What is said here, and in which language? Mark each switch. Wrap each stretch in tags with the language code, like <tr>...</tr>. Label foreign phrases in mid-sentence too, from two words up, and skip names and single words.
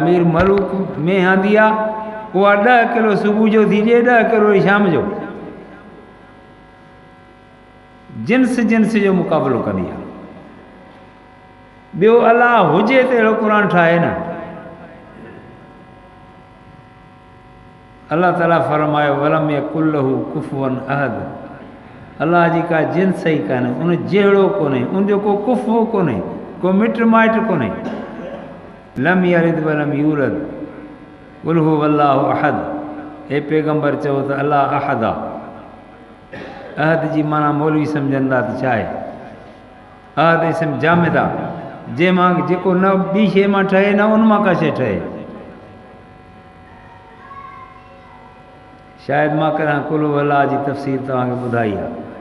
<sd>मीर मलूक में आंदी आहे, उहा 10 किलो सुबुह जो थी ॾे, 10 किलो शाम जो। जिन्स जो मुक़ाबिलो कंदी आहे। ॿियो अलाह हुजे त अहिड़ो क़ुरान ठाहे न। अल्लाह ताला फरमायो</sd> <ar>ولم يكن له كفوا أحد.</ar> <sd>अल्लाह जी का जिन्स ई कान्हे, उन जहिड़ो कोन्हे, उनजो को कुफु कोन्हे, को मिट माइट कोन्हे।</sd> <ar>لم يلد ولم يولد قل هو الله أحد.</ar> <sd>हे पैगंबर चओ त अल्लाह अहद आहे। अहद जी माना मौलवी सम्झंदा त छा आहे? अहद इसम जामिद आहे, जंहिंमां जेको न ॿी शइ मां ठहे, न उन मां का शइ ठहे। शायदि मां कॾहिं कुल हुवल्लाह जी तफ़सीर तव्हांखे ॿुधाई आहे।</sd>